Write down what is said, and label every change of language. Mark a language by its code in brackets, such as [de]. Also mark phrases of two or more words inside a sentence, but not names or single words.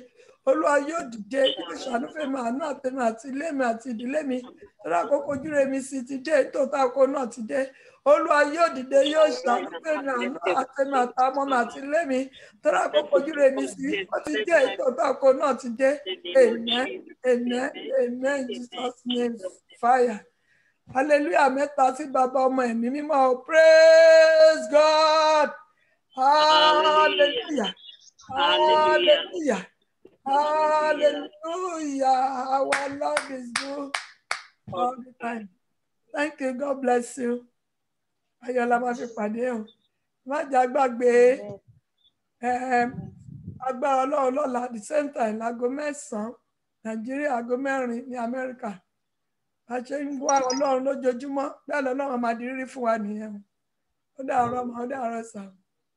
[yo] Olúwa yóò dìde yóò ṣàánú fún èmi àánú àtẹ̀mí àti ilé mi àti ìdílé mi nítorí àkókò ojú rẹ̀ mi sì ti dé nítòótọ́ àkókò náà ti dé. Olúwa yóò dìde yóò ṣàánú fún èmi àánú àtẹ̀mí àtàwọn ọmọ àti ilé mi nítorí àkókò ojú rẹ̀ mi sì ti dé nítòótọ́ àkókò náà ti dé. [en] Amen amen amen Jesus name fire. [yo] Hallelujah mẹ́ta sí Bàbá ọmọ ẹ̀mí mímọ́. [en] Praise God. Hallelujah. Hallelujah. Hallelujah. Our Lord is good all the time. Thank you. God bless you. [yo] Ayọ̀lá máa fi pàdé o. Má jà gbàgbé agbára Ọlọ́run lọ́la [en] the same time [yo] láago 9 Nàìjíríà aago 4 ní Amẹ́ríkà. A ṣe ń wá Ọlọ́run lójoojúmọ́ bẹ́ẹ̀ lọ́lọ́run máa di rírí fún wa nìyẹn. Ó dàárọ̀ mà ó dàárọ̀ sà.